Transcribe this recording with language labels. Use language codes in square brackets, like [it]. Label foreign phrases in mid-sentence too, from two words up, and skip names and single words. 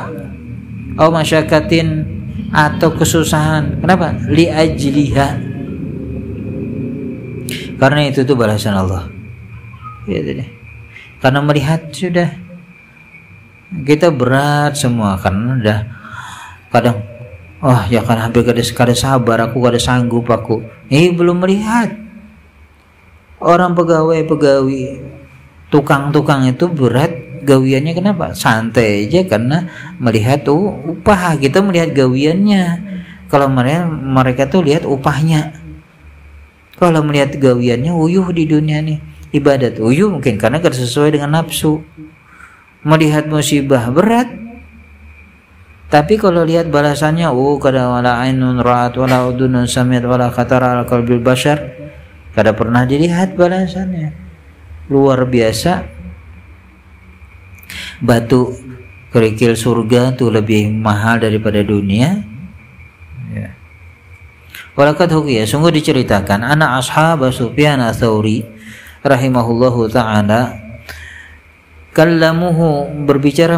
[ar] أو مشقات, [id] atau kesusahan. [ar] Kenapa? لأجلها. [id] Karena itu tuh balasan Allah. Ya, karena melihat sudah kita berat semua, karena udah kadang ya kan hampir [bjn] kada sabar aku, kada sanggup aku. [id] Belum melihat orang pegawai tukang itu berat gawiannya. Kenapa? Santai aja karena melihat tuh upah. Kita melihat gawiannya. Kalau mereka tuh lihat upahnya. Kalau melihat gawiannya, uyuh di dunia nih ibadat, uyuh mungkin karena gak sesuai dengan nafsu. Melihat musibah berat, tapi kalau lihat balasannya, kada [ar] ولا عين رأت ولا أذن سمعت ولا خطر على قلب بشر, [id] kada pernah dilihat balasannya. Luar biasa. Batu kerikil surga tuh lebih mahal daripada dunia. Ya. [ar] ولقد حكي, [id] sungguh diceritakan, anak ashab Sufyan ats-Tsauri [ar] رحمه الله تعالى, [id] kallamuhu, berbicara